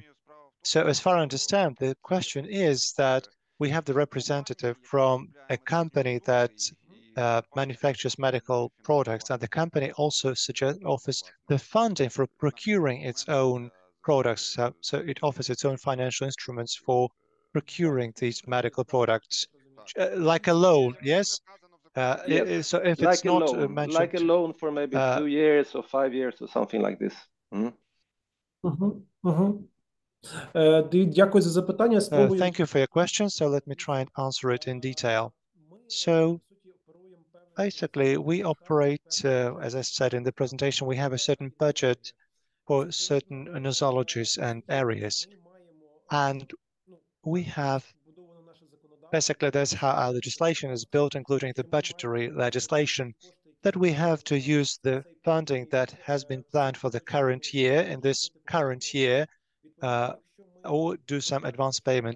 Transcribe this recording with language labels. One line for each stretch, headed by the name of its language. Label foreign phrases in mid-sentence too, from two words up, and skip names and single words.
English: So as far as I understand, the question is that we have the representative from a company that manufactures medical products, and the company also offers the funding for procuring its own products. So it offers its own financial instruments for procuring these medical products, like a loan, yes? Yes. So if like it's not loan, mentioned, like a loan for maybe 2 years or 5 years or something like this.
Ukrainian: Дякую за запитання.
English: Thank you for your question. So let me try and answer it in detail. So basically, we operate, as I said in the presentation, we have a certain budget for certain nosologies and areas. And we have, basically, that's how our legislation is built, including the budgetary legislation, that we have to use the funding that has been planned for the current year, in this current year, or do some advance payment.